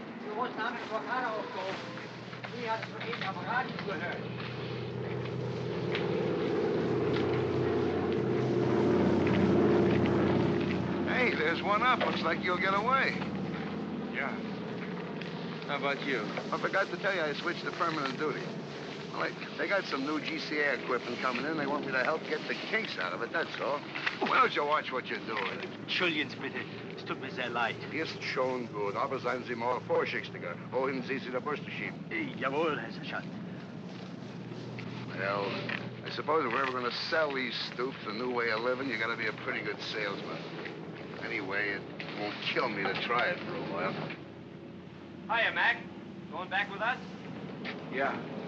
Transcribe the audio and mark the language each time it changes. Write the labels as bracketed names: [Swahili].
[German] Wir wollten abends Blockade aufgehoben. Sie hat es eben am Radio gehört. [English] Hey, there's one up. Looks like you'll get away. Yeah. How about you? I forgot to tell you I switched to permanent duty. Well, they got some new GCA equipment coming in. They want me to help get the kinks out of it, that's all. Why don't you watch what you're doing? [German] Entschuldigen Sie bitte. Es tut mir sehr leid. Ist schon gut, aber seien Sie mal vorsichtiger. Wohin Sie der Bürste schieben? Jawohl, Herr Sergeant. [English] Well, I suppose if we're ever going to sell these stoops a new way of living, you got to be a pretty good salesman. Anyway, it won't kill me to try it for a while. Hiya, Mac. Going back with us? Yeah.